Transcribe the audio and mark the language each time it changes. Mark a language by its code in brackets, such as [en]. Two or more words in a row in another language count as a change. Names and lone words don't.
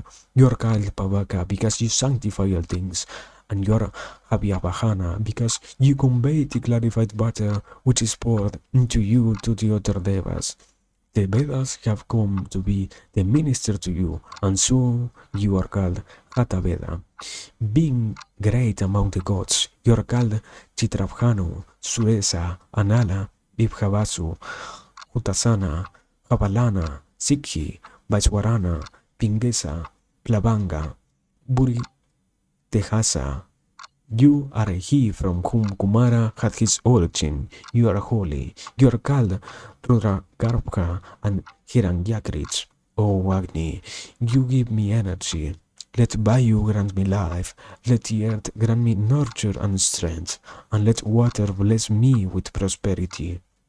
[en] You are called Pavaka because you sanctify all things, and you are Abhyabhana because you convey the clarified butter which is poured into you to the other devas. The Vedas have come to be the minister to you, and so you are called Hatha Veda. Being great among the gods, you are called Chitrabhanu, Suresa, Anala, Vibhavasu, Hutasana, Havalana, Sikhi, Vaiswarana, Pingesa, Plavanga, Buri Tehasa. You are he from whom Kumara had his origin. You are holy. You are called Rudragarbha and Hiranyakrits. O Agni, you give me energy. Let Vayu grant me life. Let the earth grant me nurture and strength. And let water bless me with prosperity.